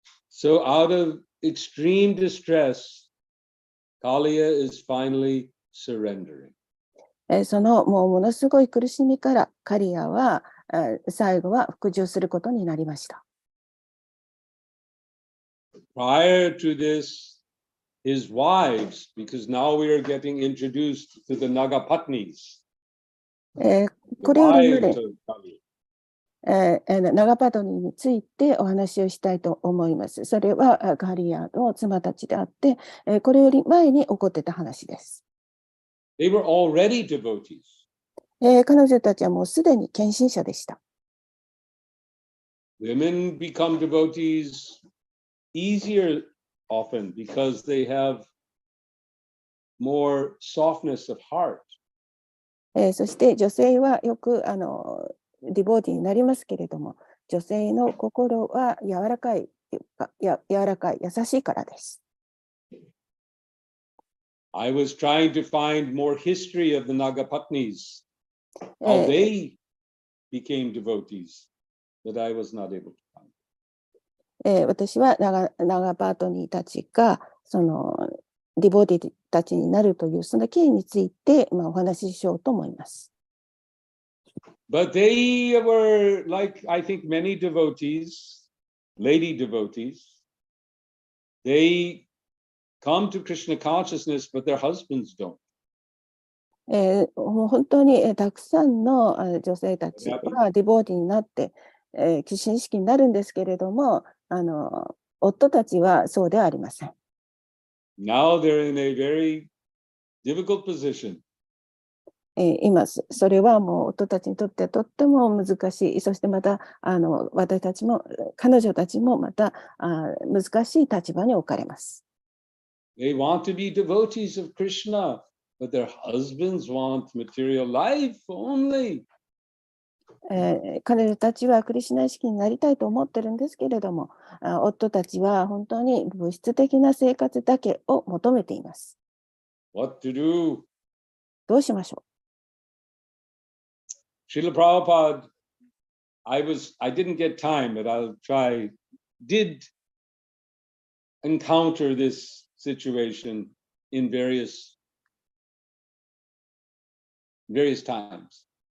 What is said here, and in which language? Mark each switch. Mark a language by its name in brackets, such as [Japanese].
[English] So out of extreme distress, Kaliya is finally surrendering. [Japanese] そのものすごい苦しみからカリアは最後は服従することになりました。 [English] Prior to this, his wives, because now we are getting introduced to the Nagapatnis. [Japanese] これより前、ナガパトニについてお話をしたいと思います。それはカリアの妻たちであって、これより前に起こってた話です。 [English] They were already devotees. [Japanese] 彼女たちはもうすでに献身者でした。 [English] Women become devotees easier often because they have more softness of heart. [Japanese] そして女性はよくディボーティーになりますけれども、女性の心は柔らかい柔らかい、優しいからです。 [English] I was trying to find more history of the Nagapatnis, how they became devotees, but I was not able to find. [Japanese] 私はナガパートニーたちがそのディボティたちになるというその経緯について、お話ししようと思います。 [English] But they were like, I think, many devotees, lady devotees. They come to Krishna consciousness, but their husbands don't. [Japanese] もう本当にたくさんの女性たちはディボーティになって、寄進意識になるんですけれども、夫たちはそうではありません。 [English] Now they're in a very difficult position. [Japanese] 今、それはもう夫たちにとってはとっても難しい。そしてまた、私たちも、彼女たちもまた難しい立場に置かれます。 [English] They want to be devotees of Krishna, but their husbands want material life only. [Japanese] 彼女たちはクリシュナ意識になりたいと思ってるんですけれども、夫たちは本当に物質的な生活だけを求めています。 [English] What to do? [Japanese] どうしましょう。 [English] Srila Prabhupada, I didn't get time, but I'll try, did encounter this situation in various times.